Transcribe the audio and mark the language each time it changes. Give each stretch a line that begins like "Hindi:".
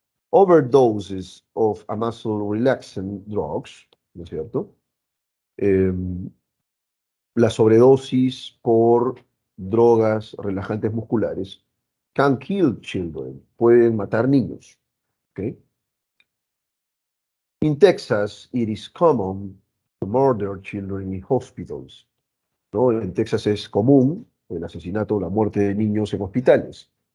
English: Overdoses of a muscle relaxant drugs,
Spanish: ¿no es cierto? Eh, la sobredosis por drogas relajantes musculares
English: can kill children,
Spanish: pueden matar niños, ¿ok?
English: In Texas, it is common to murder children in hospitals, ¿no?
Spanish: En Texas es común el asesinato o la muerte de niños en hospitales.